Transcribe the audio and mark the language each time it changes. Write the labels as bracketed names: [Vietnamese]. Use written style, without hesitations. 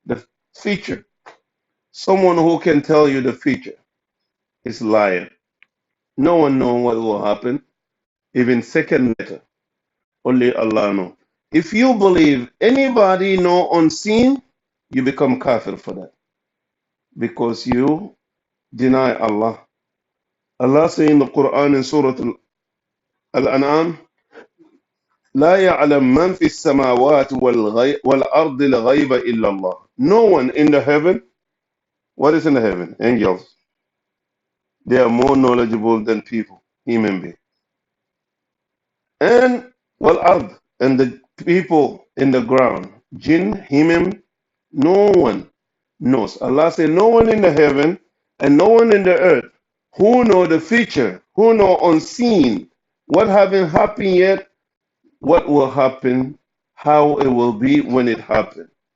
[English] The future. Someone who can tell you the future is liar. No one knows what will happen, even second later. Only Allah knows. If you believe anybody know unseen, you become kafir for that. Because you deny Allah. Allah says in the Quran in Surah Al-An'am, [Arabic] لا يعلم من في السماوات والأرض الغيب إلا الله. [English] No one in the heaven. What is in the heaven? Angels. They are more knowledgeable than people, human beings. And والأرض, and the people in the ground, jinn, human, no one knows. Allah said, no one in the heaven and no one in the earth who know the future, who know unseen, what haven't happened yet, what will happen, how it will be when it happens.